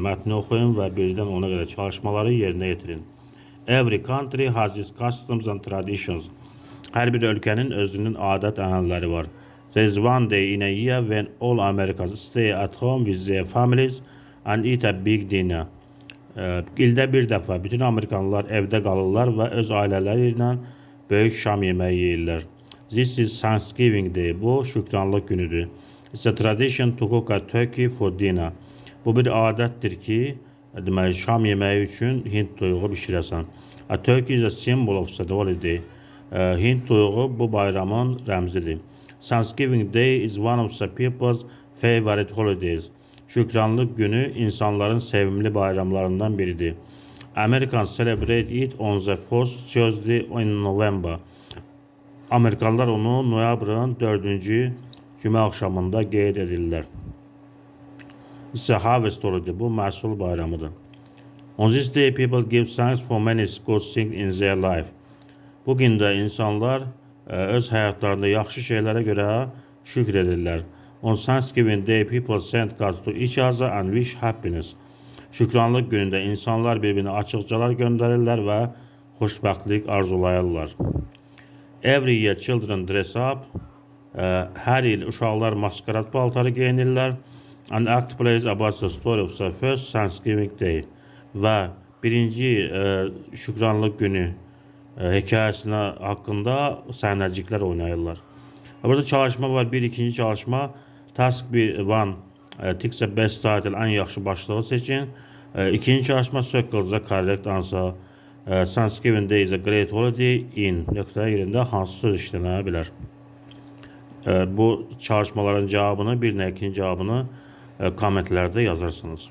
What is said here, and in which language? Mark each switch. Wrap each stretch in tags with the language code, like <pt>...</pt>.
<az>Mətni oxuyun və 1-dən 10-a qədər çalışmaları yerinə yetirin.</az> <en>Every country has its customs and traditions.</en> <az>Hər bir ölkənin özünün adət-ənənələri var.</az> <en>There is one day in a year when all Americans stay at home with their families and eat a big dinner.</en> <az>İldə bir dəfə bütün Amerikanlılar evdə qalırlar və öz ailələri ilə böyük şam yeməyi yeyirlər.</az> <en>This is Thanksgiving Day.</en> <az>Bu şükranlıq günüdür.</az> <en>It's a tradition to cook a turkey for dinner.</en> <az>Bu bir adətdir ki, deməli şam yeməyi üçün Hind toyuğu bişirəsən.</az> <en>A turkey is a symbol of the holiday.</en> <az>Hind toyuğu bu bayramın rəmzidir.</az> <en>Thanksgiving Day is one of the people's favorite holidays.</en> <az>Şükranlıq günü insanların sevimli bayramlarından biridir.</az> <en>Americans celebrate it on the first Tuesday in November.</en> <az>Amerikalılar onu noyabrın 4-cü cümə axşamında qeyd edirlər.</az> <en>It's a harvest holiday.</en> <az>Bu məhsul bayramıdır.</az> <en>On this day, people give thanks for many good things in their life.</en> <az>Bu gündə insanlar öz həyatlarında yaxşı şeylərə görə şükr edirlər.</az> <en>On Thanksgiving Day, people send cards to each other and wish happiness.</en> <az>Şükranlıq günündə insanlar bir-birinə açıqcalar göndərirlər və xoşbəxtlik arzulayırlar.</az> <en>Every year, children dress up.</en> <az>Hər il uşaqlar maskarad paltarı geyinirlər.</az> <en>And act plays about the story of the first Thanksgiving Day.</en> <az>Və birinci şükranlıq günü hekayəsinə haqqında səhnəciklər oynayırlar. Burada çalışma var. İkinci çalışma.</az> <en>Task 1, Tick the best title.</en> <az>Ən yaxşı başlığı seçin. İkinci çalışma.</az> <en>Circle the correct answer. Thanksgiving Day is a great holiday in</en> <az>nöqtə yerində hansı söz işlənə bilər? Bu çalışmaların cavabını, bir nə ikinci cavabını kommentlərdə yazarsınız.</az>